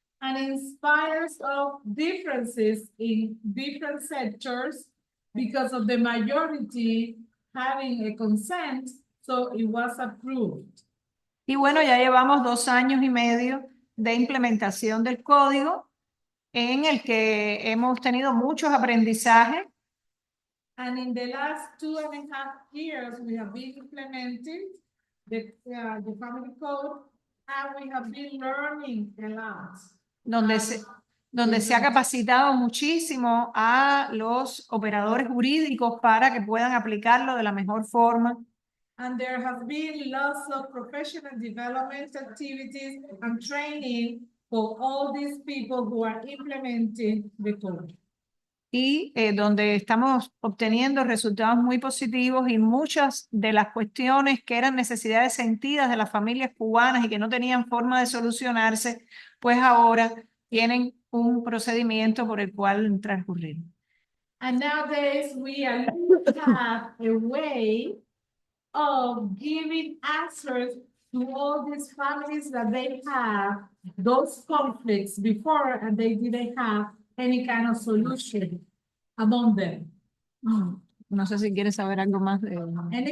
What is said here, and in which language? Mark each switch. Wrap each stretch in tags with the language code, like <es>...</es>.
<en>And in spite of differences in different sectors, because of the majority having a consent, so it was approved.</en> <es>Y bueno, ya llevamos 2 años y medio de implementación del código en el que hemos tenido muchos aprendizajes.</es> <en>And in the last 2.5 years, we have been implementing the family code, and we have been learning a lot.</en> <es>Donde se ha capacitado muchísimo a los operadores jurídicos para que puedan aplicarlo de la mejor forma.</es> <en>And there have been lots of professional development activities and training for all these people who are implementing the code.</en> <es>Y donde estamos obteniendo resultados muy positivos y muchas de las cuestiones que eran necesidades sentidas de las familias cubanas y que no tenían forma de solucionarse, pues ahora tienen un procedimiento por el cual transcurrir.</es> <en>And nowadays we have a way of giving answers to all these families that they have those conflicts before and they didn't have any kind of solution among them.</en> <es>No sé si quieres saber algo más de bueno.</es>